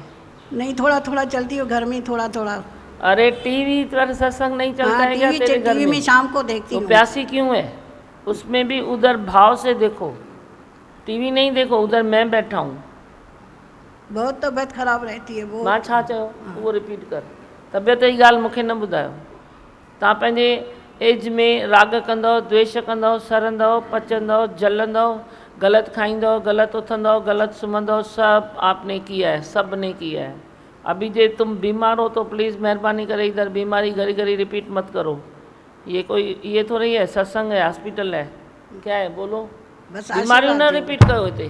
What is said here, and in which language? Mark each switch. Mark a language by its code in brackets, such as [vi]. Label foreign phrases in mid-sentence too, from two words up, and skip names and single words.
[hi] नहीं, थोड़ा थोड़ा चलती हूँ घर में, थोड़ा थोड़ा। अरे टीवी पर सत्संग नहीं चलता हाँ, है क्या तेरे घर टीवी में शाम को देखती तो हूँ। प्यासी क्यों है? उसमें भी उधर भाव से देखो, टीवी नहीं देखो, उधर मैं बैठा हूँ। बहुत तबीयत खराब रहती है वो। [sd] मां छा चयो वो रिपीट कर। तबियत जी ॻाल्हि मूंखे न ॿुधायो। तव्हां पंहिंजे एज में राग कंदव, द्वेष कंदव, सरंदव, पचंदव, जलंदव, गलत खाईंदव, गलत उथंदव, गलत सुम्हंदव, [hi] सब आपने किया है, सब ने किया है। अभी जे तुम बीमार हो तो प्लीज़ मेहरबानी करे इधर बीमारी घड़ी घड़ी रिपीट मत करो। ये थोड़ी है सत्संग है, हॉस्पिटल है, क्या है बोलो। बस बीमारियों न रिपीट करो इतने।